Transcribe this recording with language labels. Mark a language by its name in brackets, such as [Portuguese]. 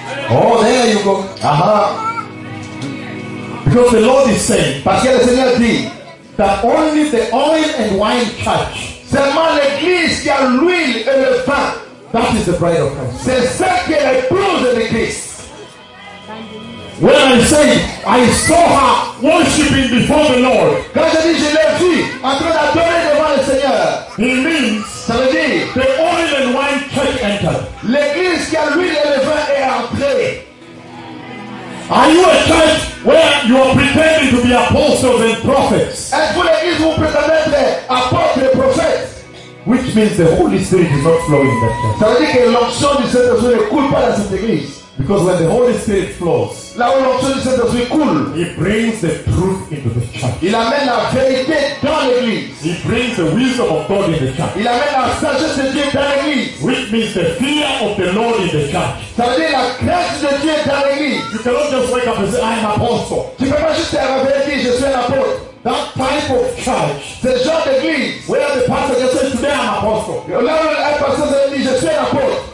[English] Oh, there you go. Uh-huh. Because the Lord is saying, [French] parce que le Seigneur dit, [English] that only the oil and wine church, [French] seulement l'église qui a l'huile et le vin, [English] that is the bride of Christ. [French] C'est ça qui est l'épouse de l'église. [English] When I say, I saw her worshiping before the Lord, [French] quand je dis, je l'ai vu en train d'adorer devant le Seigneur, [English] it means, [French] ça veut dire, [English] the oil and wine church entered. [French] L'église qui a l'huile et le vin est entrée. [English] Are you a church where you are pretending to be apostles and prophets? [French] Êtes-vous l'église où vous prétendez être apôtres et prophètes? [English] Which means the Holy Spirit is not flowing in that church. [French] Ça veut dire que l'onction du Saint-Esprit ne coule pas dans cette église. [English] Because when the Holy Spirit flows, [French] là où l'onction du Saint-Esprit coule, [English] he brings the truth into the church. [French] Il amène la vérité dans l'église. [English] He brings the wisdom of God in the church. [French] Il amène la sagesse de Dieu dans l'église. [English] Which means the fear of the Lord in the church. [French] Ça veut dire la crainte de Dieu dans l'église. [English] You cannot just wake up and say, I am apostle. [French] Tu ne peux pas juste arriver et dire, je suis un apôtre. [English] That type of church, [French] ce genre d'église, [English] where the pastor just says, today I'm apostle. [French] Là où le pasteur se dit, je suis un apôtre.